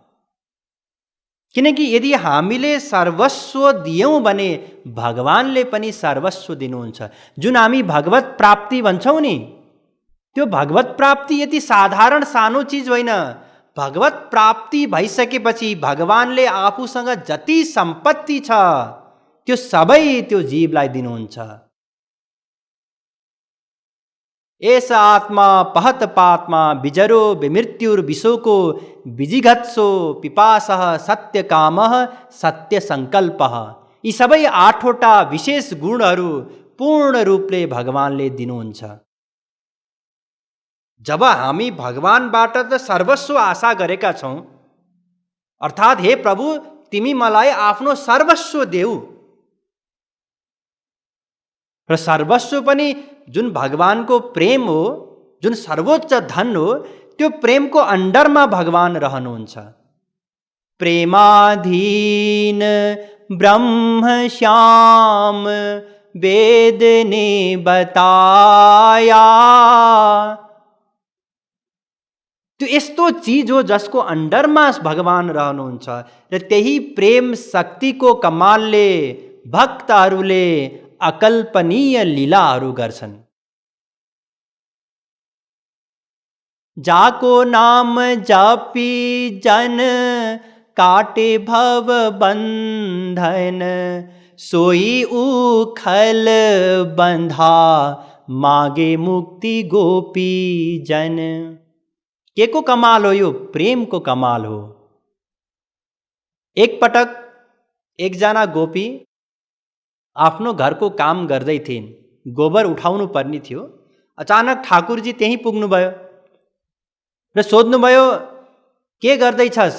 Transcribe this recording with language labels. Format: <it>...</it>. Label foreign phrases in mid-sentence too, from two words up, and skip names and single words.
<ne>किनकि यदि हामीले सर्वस्व दियौँ भने भगवानले पनि सर्वस्व दिनुहुन्छ। जुन हामी भगवत प्राप्ति भन्छौँ नि, त्यो भगवत प्राप्ति यति साधारण सानो चिज होइन। भगवत प्राप्ति भइसकेपछि भगवानले आफूसँग जति सम्पत्ति छ त्यो सबै त्यो जीवलाई दिनुहुन्छ।</ne> <sa>एस आत्मा पहत पात्मा बिजरो विमृत्युर्विशोको विजिघत्सो पिपासः सत्य कामः सत्य संकल्पः।</sa> <ne>यी सबै 8वटा विशेष गुणहरू पूर्ण रूपले भगवानले दिनुहुन्छ। जब हामी भगवानबाट त सर्वस्व आशा गरेका छौँ, अर्थात् हे प्रभु तिमी मलाई आफ्नो सर्वस्व देऊ, र सर्वस्व पनि जुन भगवानको प्रेम हो, जुन सर्वोच्च धन हो, त्यो प्रेमको अन्डरमा भगवान रहनुहुन्छ।</ne> <hi>प्रेमाधीन ब्रह्म श्याम वेद ने बताया।</hi> <ne>त्यो यस्तो चिज हो जसको अन्डरमा भगवान रहनुहुन्छ, र त्यही प्रेम शक्तिको कमालले भक्तहरूले अकल्पनीय लीलाहरू गर्छन्।</ne> <hi>जाको नाम जपी जन काटे भव बंधन, सोई उखल बंधा मागे मुक्ति गोपी जन।</hi> <ne>के को कमाल हो? यो प्रेम को कमाल हो। एक पटक एकजना गोपी आफ्नो घरको काम गर्दै थिइन्, गोबर उठाउनु पर्ने थियो। अचानक ठाकुरजी त्यहीँ पुग्नुभयो र सोध्नुभयो के गर्दैछस्?</ne>